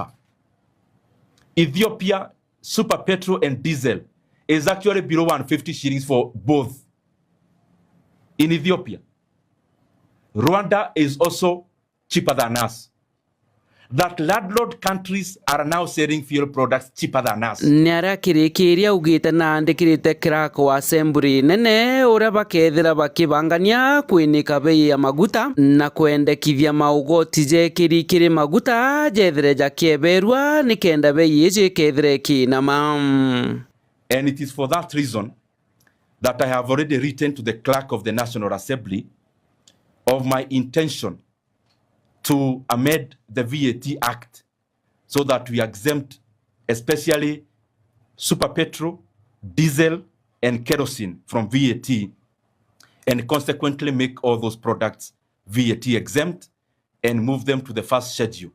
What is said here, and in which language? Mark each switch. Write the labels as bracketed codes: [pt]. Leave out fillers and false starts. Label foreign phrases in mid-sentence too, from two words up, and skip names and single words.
[en] Ethiopia, super petrol and diesel is actually below 150 shillings for both. In Ethiopia, Rwanda is also cheaper than us. That landlord countries are now selling fuel products cheaper than us. [mer] Nyara kirikiria ugite na andikirite kirako wa assembly nene ura bakethira bakibangania kwinika bei ya maguta na kwendekithia maugoti je kirikiri maguta jethere jakieberwa nikenda bei ije kethere kinama. [en] And it is for that reason that I have already written to the clerk of the National Assembly of my intention to amend the VAT Act so that we exempt especially super petrol, diesel, and kerosene from VAT, and consequently make all those products VAT exempt and move them to the first schedule.